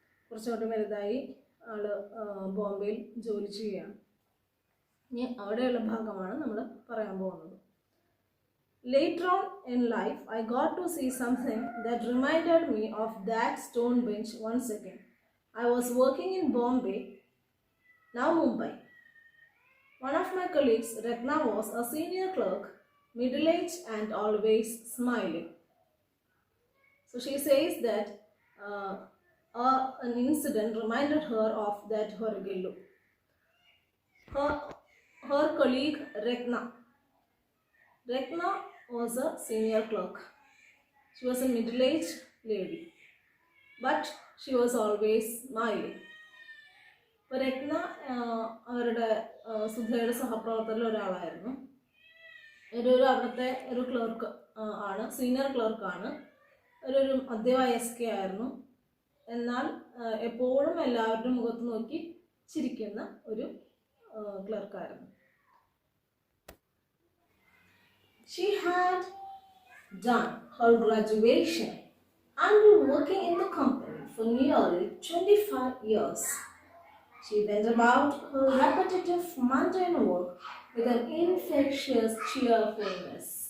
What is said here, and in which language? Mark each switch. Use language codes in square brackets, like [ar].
[ml] കുറച്ചുകൂടി വലുതായി ആൾ ബോംബെയിൽ ജോലി ചെയ്യുകയാണ്. ഇനി അവിടെയുള്ള ഭാഗമാണ് നമ്മൾ പറയാൻ പോകുന്നത്. [en] Later on in life, I got to see something that reminded me of that stone bench once again. I was working in Bombay, now Mumbai. One of my colleagues, Ratna, was a senior clerk, middle-aged and always smiling. So she says that an incident reminded her of that Horigellu. Her colleague, Ratna was a senior clerk. She was a middle-aged lady, but she was always smiling. [ml] അപ്പോൾ രത്ന അവരുടെ സുധയുടെ സഹപ്രവർത്തകരിൽ ഒരാളായിരുന്നു. അവിടുത്തെ ഒരു clerk ആണ്, senior ക്ലർക്കാണ്. ഒരു മധ്യവയസ്കയായിരുന്നു. എന്നാൽ എപ്പോഴും എല്ലാവരുടെ മുഖത്ത് നോക്കി ചിരിക്കുന്ന ഒരു ക്ലർക്കായിരുന്നു. [en] She had done her graduation and been working in the company for nearly 25 years. She went about her repetitive mundane work with an infectious cheerfulness.